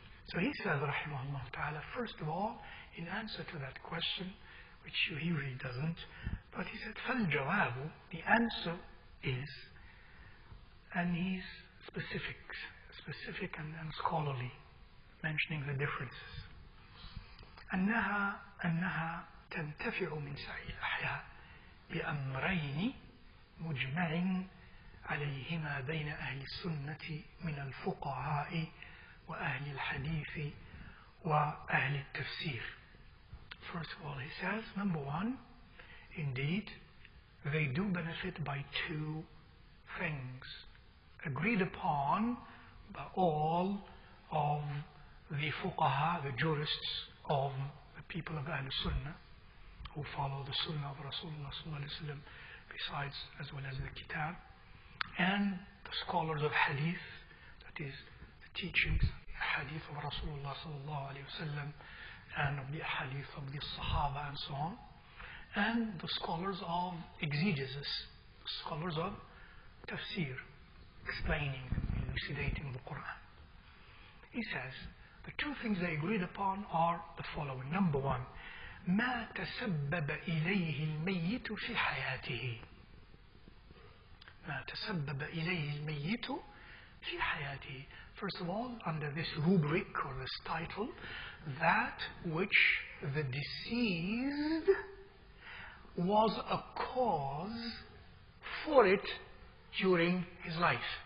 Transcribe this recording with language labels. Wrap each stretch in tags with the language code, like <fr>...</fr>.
<en>So he says, rahimahullah ta'ala, first of all, in answer to that question, which he really doesn't, but he said, فَالْجَوَابُ, the answer is, and he's specific and scholarly, mentioning the differences.</en> <ar>أنها تنتفع من سعي الأحياء بأمرين مجمع عليهما بين أهل السنة من الفقهاء وأهل الحديث وأهل التفسير.</ar> <en>First of all, he says, number one, indeed, they do benefit by two things agreed upon by all of the fuqaha, the jurists of the people of Ahl Sunnah, who follow the Sunnah of Rasulullah sallallahu alaihi wasallam, besides as well as the Kitab, and the scholars of Hadith, that is the teachings, the Hadith of Rasulullah sallallahu alaihi wasallam, and of the Hadith of the Sahaba and so on, and the scholars of exegesis, the scholars of tafsir, explaining and elucidating the Quran. He says, the two things they agreed upon are the following. Number one,</en> <ar>ما تسبب إليه الميت في حياته. ما تسبب إليه الميت في حياته.</ar> <en>First of all, under this rubric or this title, that which the deceased was a cause for it during his life.</en>